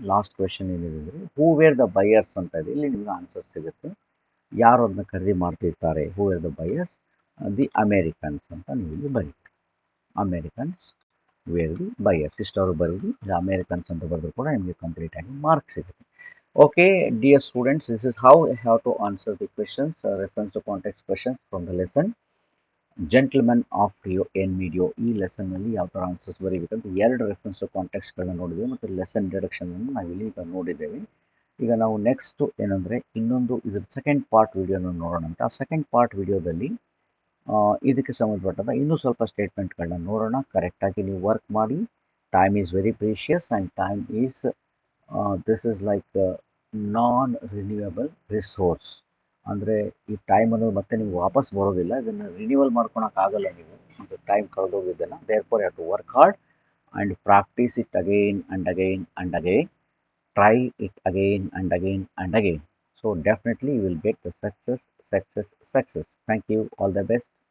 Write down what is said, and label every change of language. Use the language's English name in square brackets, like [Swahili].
[Kannada] Last question ಏನಿದೆ, [English] who were the buyers [Kannada] ಅಂತ ಇದೆ. ಇಲ್ಲಿ ನಿಮಗೆ ಆನ್ಸರ್ ಸಿಗುತ್ತೆ. ಯಾರು ಅದನ್ನ ಖರೀದಿ ಮಾಡ್ತಿರ್ತಾರೆ, [English] who were the buyers, the Americans [Kannada] ಅಂತ ನೀವು ಇಲ್ಲಿ ಬರೀ. [English] Americans were the buyers [Kannada] ಇಷ್ಟವರು ಬರೀರಿ. ಇದು ಅಮೇರಿಕನ್ಸ್ ಅಂತ ಬರೆದ್ರು ಕೂಡ ನಿಮಗೆ ಕಂಪ್ಲೀಟ್ ಆಗಿ ಮಾರ್ಕ್ಸ್ ಸಿಗುತ್ತೆ. [English] Okay, dear students, this is how I have to answer the questions, reference to context questions from the lesson Gentlemen of Rio in Medio. [Kannada] ಈ ಲೆಸನ್ನಲ್ಲಿ ಯಾವ ಥರ ಆನ್ಸರ್ಸ್ ಬರೀಬೇಕಂತ 2 ರೆಫರೆನ್ಸ್ ಟು ಕಾಂಟೆಕ್ಸ್ಗಳನ್ನ ನೋಡಿದ್ದೇವೆ, ಮತ್ತು ಲೆಸನ್ ಇಂಟ್ರಡಕ್ಷನನ್ನು ನಾವಿಲ್ಲಿ ಈಗ ನೋಡಿದ್ದೇವೆ. ಈಗ ನಾವು ನೆಕ್ಸ್ಟ್ ಏನಂದರೆ ಇನ್ನೊಂದು ಇದ್ರ ಸೆಕೆಂಡ್ ಪಾರ್ಟ್ ವಿಡಿಯೋನ ನೋಡೋಣ ಅಂತ. ಆ ಸೆಕೆಂಡ್ ಪಾರ್ಟ್ ವಿಡಿಯೋದಲ್ಲಿ ಇದಕ್ಕೆ ಸಂಬಂಧಪಟ್ಟಂಥ ಇನ್ನೂ ಸ್ವಲ್ಪ ಸ್ಟೇಟ್ಮೆಂಟ್ಗಳನ್ನ ನೋಡೋಣ. ಕರೆಕ್ಟಾಗಿ ನೀವು ವರ್ಕ್ ಮಾಡಿ. [English] Time is very precious and time is this is like non renewable resource. [Kannada] ಅಂದರೆ ಈ ಟೈಮ್ ಅನ್ನೋದು ಮತ್ತೆ ನೀವು ವಾಪಸ್ ಬರೋದಿಲ್ಲ, ಇದನ್ನು ರಿನ್ಯೂವಲ್ ಮಾಡ್ಕೊಳಕ್ಕಾಗಲ್ಲ ನೀವು, ಮತ್ತು time ಕಳೆದೋಗಿದ್ದೆಲ್ಲ. [English] Therefore you have to work hard and practise it again and again and again. Try it again and again and again. So definitely you will get the success. Thank you. All the best.